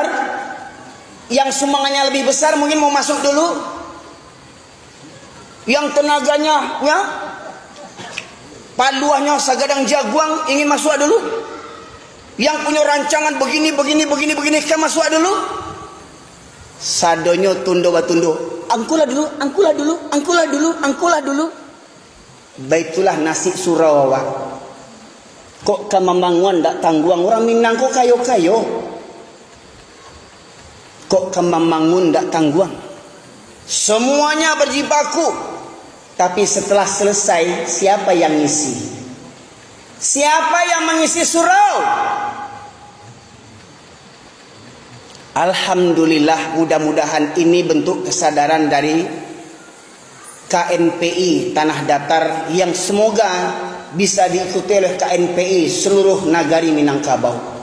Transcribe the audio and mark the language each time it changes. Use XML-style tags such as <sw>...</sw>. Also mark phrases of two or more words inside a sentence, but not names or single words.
<id>Yang sumbangannya lebih besar mungkin mau masuk dulu? Yang tenaganya, ya,</id> <min>paluahnya sagadang jaguang</min> <id>ingin masuk dulu? Yang punya rancangan begini, kan masuk dulu?</id> <min>Sadonyo tundo batundo. Angkulah dulu. Baitulah nasi Surawa. Kok kamambanguan dak tangguang orang Minang kok kayo-kayo. Kok kamambangun dak tangguang.</min> <id>Semuanya berjibaku. Tapi setelah selesai siapa yang ngisi? Siapa yang mengisi surau?</id> <ar>Alhamdulillah,</ar> <id>mudah-mudahan ini bentuk kesadaran dari KNPI Tanah Datar yang semoga bisa diikuti oleh KNPI seluruh nagari Minangkabau.</id>